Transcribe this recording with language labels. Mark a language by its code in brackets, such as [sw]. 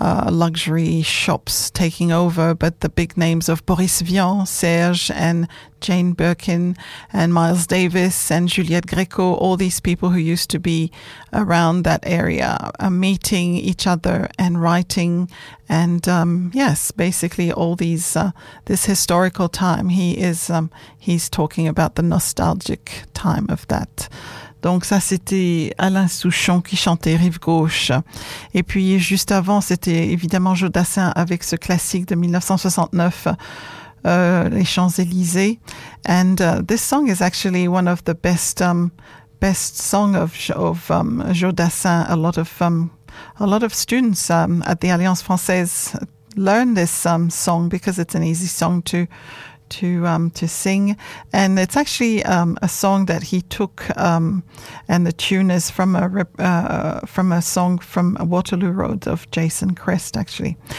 [en] luxury shops taking over, but the big names of Boris Vian, Serge and Jane Birkin and Miles Davis and Juliette Gréco, all these people who used to be around that area, meeting each other and writing. And this historical time, he's talking about the nostalgic time of that. [fr] Donc ça, c'était Alain Souchon qui chantait Rive Gauche. Et puis juste avant, c'était évidemment Joe Dassin avec ce classique de 1969, Les Champs-Élysées. [en] And this song is actually one of the best song of Joe Dassin. A lot of students at the Alliance Française learn this song because it's an easy song to sing, and it's actually a song that he took, and the tune is from a song from Waterloo Road of Jason Crest, actually.